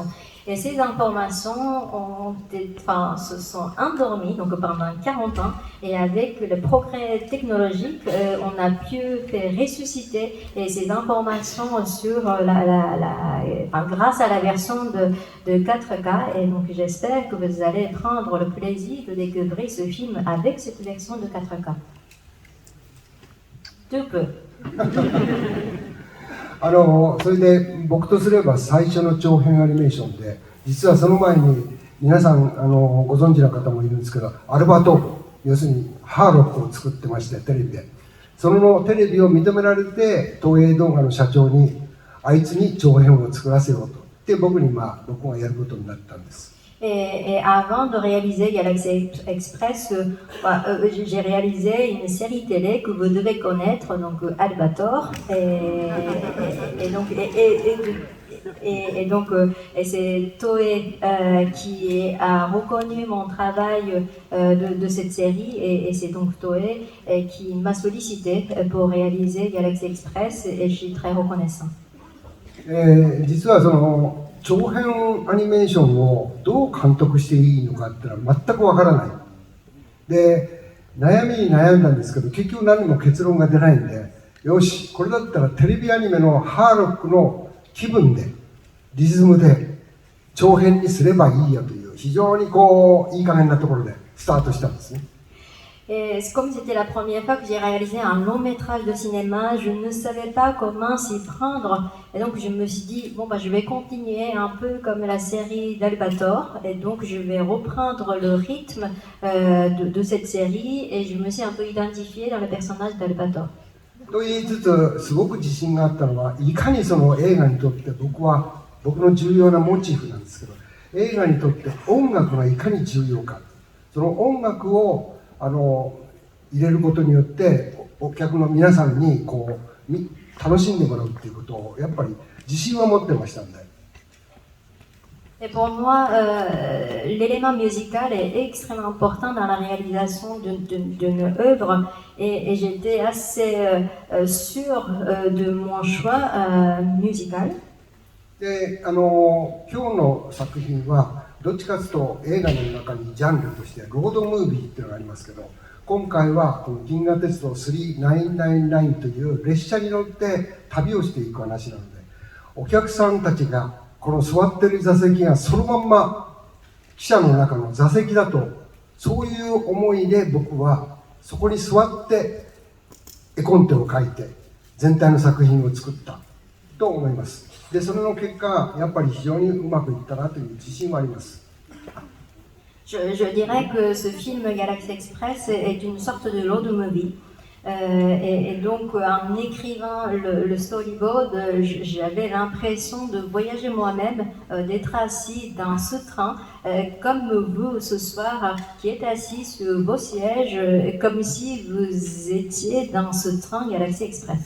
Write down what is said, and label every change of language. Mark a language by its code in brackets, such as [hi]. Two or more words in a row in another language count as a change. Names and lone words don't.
[fr] Et ces informations se sont endormies donc pendant 40 ans et avec le progrès technologique, on a pu faire ressusciter ces informations sur grâce à la version de 4K. Et donc j'espère que vous allez prendre le plaisir de découvrir ce film avec cette version de 4K. Tu peux. [ja] それで僕とすれば最初の長編アニメーションで、実はその前に皆さんご存知の方もいるんですけど、アルバトール、要するにハーロックを作ってまして、テレビでそのテレビを認められて東映動画の社長にあいつに長編を作らせようとで僕がやることになったんです。 [fr] Et avant de réaliser Galaxy Express, j'ai réalisé une série télé que vous devez connaître, donc Albator. Et c'est Toei qui a reconnu mon travail de cette série et c'est donc Toei qui m'a sollicité pour réaliser Galaxy Express et je suis très reconnaissant. [ja] 実はその長編アニメーションをどう監督していいのかっていうのは全くわからない。で、悩みに悩んだんですけど、結局何も結論が出ないんで、よし、これだったらテレビアニメのハーロックの気分で、リズムで長編にすればいいやという、非常にいい加減なところでスタートしたんですね。 [fr] Et comme c'était la première fois que j'ai réalisé un long métrage de cinéma, je ne savais pas comment s'y prendre. Et donc je me suis dit, je vais continuer un peu comme la série d'Albator. Et donc je vais reprendre le rythme de cette série et je me suis un peu identifiée dans le personnage d'Albator. [ja] と言いつつ、すごく自信があったのは、いかにその映画にとって僕の重要なモチーフなんですけど、映画にとって音楽がいかに重要か。その音楽を入れることによってお客の皆さんに楽しんでもらうっていうことをやっぱり自信は持ってましたんで。 [fr] Et pour moi, l'élément musical est extrêmement important dans la réalisation d'une œuvre et j'étais assez sûre de mon choix musical. [ja] で、今日の作品はどっちかというと映画の中にジャンルとしてロードムービーっていうのがありますけど、今回はこの銀河鉄道3999という列車に乗って旅をしていく話なので、お客さんたちがこの座ってる座席がそのまんま汽車の中の座席だと、そういう思いで僕はそこに座って絵コンテを描いて全体の作品を作ったと思います。で、それの結果やっぱり非常にうまくいったなという自信はあります。 [fr] Je dirais que ce film Galaxy Express est une sorte de road movie. Et donc, en écrivant le storyboard, j'avais l'impression de voyager moi-même, d'être assis dans ce train, comme vous ce soir, qui êtes assis sur vos sièges, comme si vous étiez dans ce train Galaxy Express.